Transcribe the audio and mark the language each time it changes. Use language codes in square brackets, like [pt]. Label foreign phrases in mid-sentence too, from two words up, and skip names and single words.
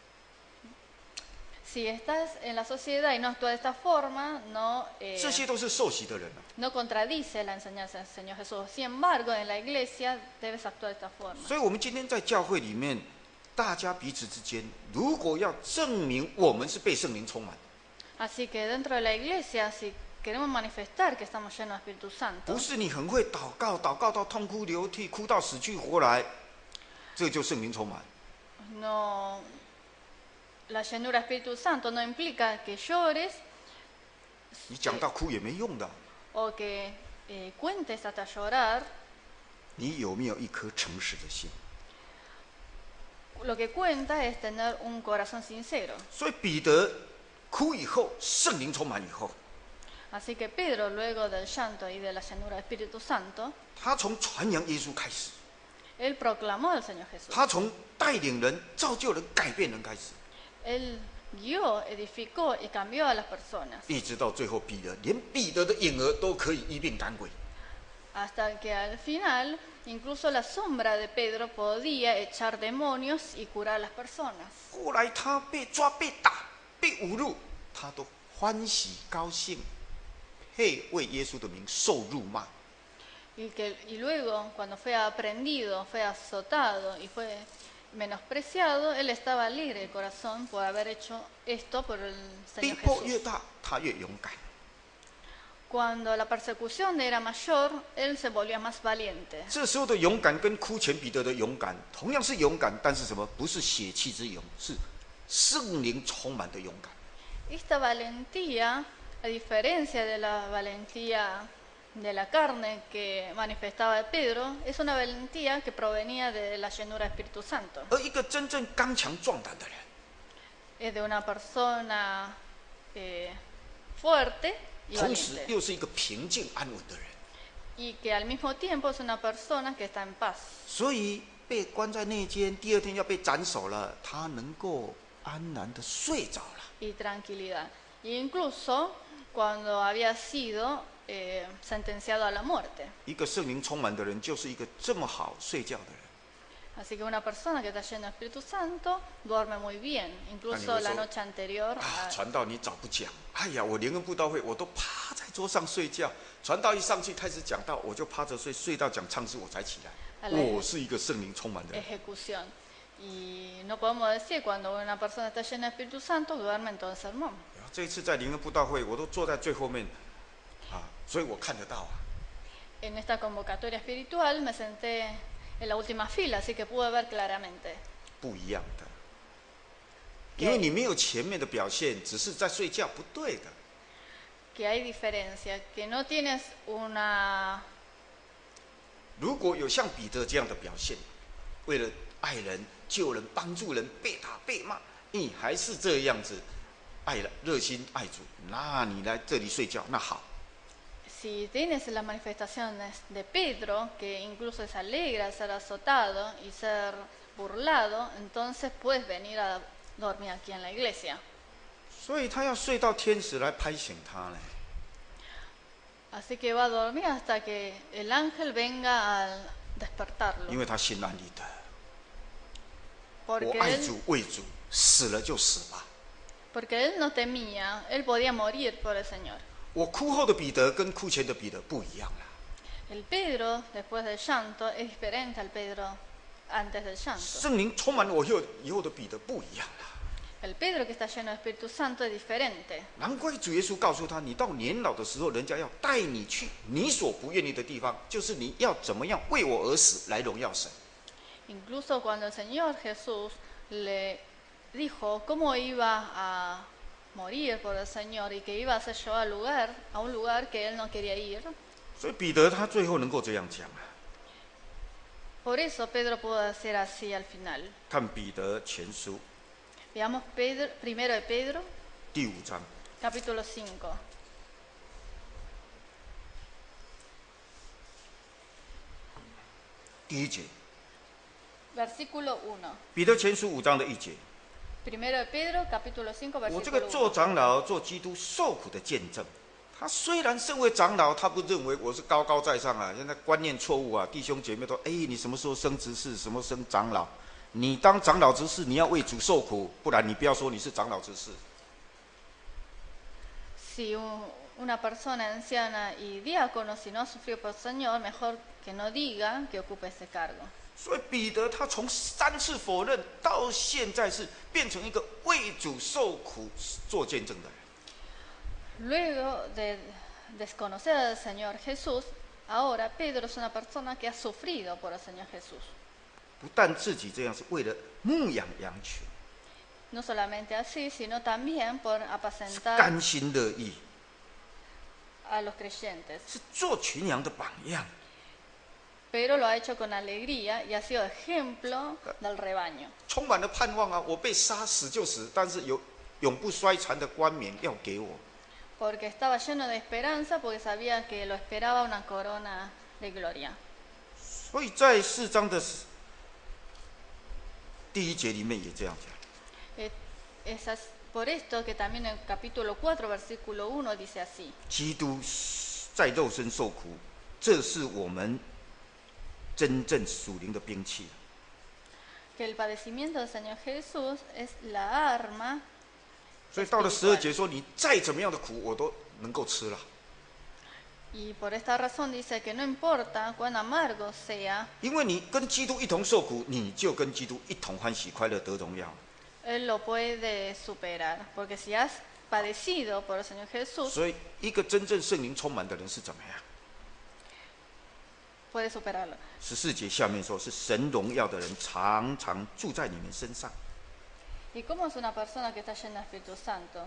[es] Si estás en la sociedad y no actúa de esta forma, [zh] 这些都是受洗的人哦。 [es] no contradice la enseñanza del Señor Jesús. Sin embargo, en la iglesia debes actuar de esta forma. [zh] 所以，我们今天在教会里面，大家彼此之间，如果要证明我们是被圣灵充满， [es] Así que dentro de la iglesia, si queremos manifestar que estamos llenos de Espíritu Santo, [zh] 不是你很会祷告，祷告到痛哭流涕，哭到死去活来，这就圣灵充满。 [es] no, la llenura del Espíritu Santo no implica que llores [zh] 你讲到哭也没用的。 [es] o que cuentes hasta llorar. [zh] 你有没有一颗诚实的心？ [es] Lo que cuenta es tener un corazón sincero. [zh] 所以彼得哭以后，圣灵充满以后， [es] Así que Pedro, luego del llanto y de la llanura del Espíritu Santo, [zh] 他从传扬耶稣开始， [es] él proclamó al Señor Jesús. [zh] 他从带领人、造就人、改变人开始， [es] Él guió, edificó y cambió a las personas. [zh] 一直到最后连彼得的影儿都可以医病赶鬼。 [es] Hasta que al final, incluso la sombra de Pedro podía echar demonios y curar a las personas. [zh] 后来他被抓、被打、被侮辱，他都欢喜高兴，配为耶稣的名受辱骂。 [es] Y luego, cuando fue aprendido, fue azotado y fue menospreciado, él estaba alegre de corazón por haber hecho esto por el [zh] 逼 [es] Señor [zh] 迫越 [es] Jesús. [zh] 大，他越勇敢。 [es] Cuando la persecución era mayor, él se volvía más valiente. [zh] 这时候的勇敢跟哭前彼得的勇敢同样是勇敢，但是什么？不是血气之勇，是圣灵充满的勇敢。 [es] Esta valentía, a diferencia de la valentía de la carne que manifestaba Pedro, es una valentía que provenía de la llenura del Espíritu Santo. [zh] 而一个真正刚强壮胆的人， [es] Es de una persona fuerte y [zh] 同时 [es] valiente. [zh] 又是一个平静安稳的人。 [es] Y que al mismo tiempo es una persona que está en paz. [zh] 所以被关在内监，第二天要被斩首了，他能够安然的睡着了。 [es] Y tranquilidad. E incluso cuando había sido sentenciado a la muerte. [zh] 一个圣灵充满的人，就是一个这么好睡觉的人。 Así que una persona que está llena del Espíritu Santo duerme muy bien, incluso la noche anterior. 啊，传道你早不讲，哎呀，我联合布道会我都趴在桌上睡觉，传道一上去开始讲道，我就趴着睡，睡到讲唱诗我才起来。我是一个圣灵充满的人。 [es] Ejecución. Y no podemos decir cuando una persona está llena del Espíritu Santo duerme en todo el sermón. [zh] 这一次在联合布道会，我都坐在最后面，啊，所以我看得到啊。 [es] En esta convocatoria espiritual me senté en la última fila, así que pude ver claramente. [zh] 不一样的，因为你没有前面的表现，只是在睡觉，不对的。 [es] Que hay diferencia, que no tienes una... [zh] 如果有像彼得这样的表现，为了爱人、救人、帮助人，被打被骂，你还是这样子爱了、热心爱主，那你来这里睡觉，那好。 [es] Si tienes las manifestaciones de Pedro, que incluso se alegra ser azotado y ser burlado, entonces puedes venir a dormir aquí en la iglesia. [zh] 所以他要睡到天使来拍醒他呢。 [es] Así que va a dormir hasta que el ángel venga a despertarlo. [zh] 因为他心安理得， [es] Porque [zh] 我爱 [es] él, [zh] 主为主，死了就死吧。 [es] porque él no temía, él podía morir por el Señor. [zh] 我哭后的彼得跟哭前的彼得不一样了。 [es] El Pedro, después del llanto, es diferente al Pedro antes del llanto. [zh] 圣灵充满我以后的彼得不一样了。 [es] El Pedro que está lleno del Espíritu Santo es diferente. [zh] 难怪主耶稣告诉他：“你到年老的时候，人家要带你去你所不愿意的地方，就是你要怎么样为我而死，来荣耀神。” [es] Incluso cuando el Señor Jesús le dijo cómo iba a morir por el Señor y que iba a ser llevado a un lugar que él no quería ir. [zh] 所以彼得他最后能够这样讲啊。 [es] Por eso Pedro pudo decir así al final. [zh] 看彼得前书 [es] Veamos primero de Pedro, [zh] 第5章 [es] capítulo 5. [zh] 第1节， [es] Versículo 1. [zh] 彼得前书5章的1节。 [es] Primero de Pedro, capítulo 5, [zh] 我这 [es] versículo [zh] 个做 [es] 1. [zh] 长老、做基督受苦的见证。他虽然身为长老，他不认为我是高高在上啊，现在观念错误啊，弟兄姐妹都，你什么时候升执事，什么升长老？你当长老执事，你要为主受苦，不然你不要说你是长老执事。 [es] Si una persona anciana y diácono, si no ha sufrido por el Señor, mejor que no diga que ocupe ese cargo. [zh] 所以彼得他从3次否认到现在是变成一个为主受苦做见证的人。 [es] Luego de desconocer al Señor Jesús, ahora Pedro es una persona que ha sufrido por el Señor Jesús. [zh] 不但自己这样，是为了牧养羊群， [es] No solamente así, sino también por [zh] 是 [es] apacentar [zh] 甘心乐意， [es] a los creyentes. [zh] 是做群羊的榜样。 [es] pero lo ha hecho con alegría y ha sido ejemplo del rebaño. [zh] 充满了盼望啊！我被杀死就死，但是有永不衰残的冠冕要给我。 [es] Porque estaba lleno de esperanza, porque sabía que lo esperaba una corona de gloria. [zh] 所以在4章的第1节里面也这样讲。 [es] Es por esto que también en el capítulo 4, versículo 1 dice así. [zh] 基督在肉身受苦，这是我们真正属灵的兵器。 [es] Que el padecimiento del Señor Jesús es la arma. [zh] 所以到了12节说，你再怎么样的苦，我都能够吃了。 [es] Y por esta razón dice que no importa cuán amargo sea, [zh] 因为你跟基督一同受苦，你就跟基督一同欢喜快乐得荣耀。 [es] Él lo puede superar. Porque si has padecido por el Señor Jesús, [zh] 所以，一个真正圣灵充满的人是怎么样？ [es] puede superarlo. [zh] 14 节下面说，是神荣耀的人常常住在你们身上。 [es] ¿Y cómo es una persona que está llena del Espíritu Santo?